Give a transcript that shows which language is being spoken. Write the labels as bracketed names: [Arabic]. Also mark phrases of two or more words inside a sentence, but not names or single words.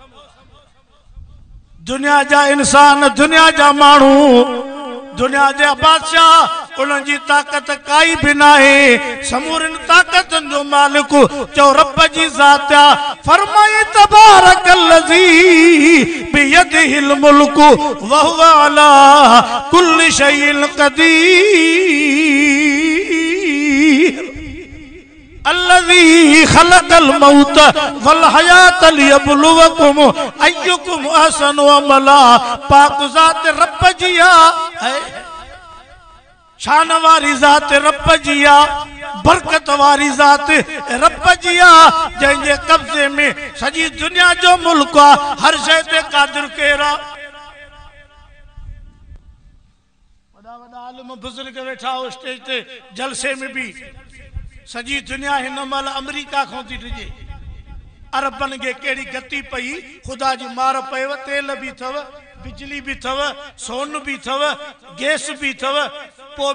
[Sindhi] दुनिया जा इंसान दुनिया जा माण्हू दुनिया जे बादशाह उन्हनि जी ताकत काई भी नाहे समूरनि ताकतनि जो मालिक चओ रब जी ज़ात फरमाए [Arabic] تبارك الذي بيده الملك و هو على كل شيء قدير الذي خلق الموت و الحياة ليبلوكم أيكم أحسن عملا [Sindhi] पाक ज़ात रब जी है शान वारी ज़ात रब जी बरकत वारी ज़ात रब जी जंहिंजे कब्ज़े में सॼी दुनिया जो मुल्क आहे हर शइ ते क़ादिर केरु आहे वॾा वॾा आलिम बुज़ुर्ग वेठा हो स्टेज ते जलसे में भी सॼी दुनिया हिन महिल अमेरिका खां थी डिॼे अरबनि खे कहिड़ी गति पई ख़ुदा जी मार पयव तेल भी अथव बिजली भी अथव सोन भी अथव गैस भी अथव पोइ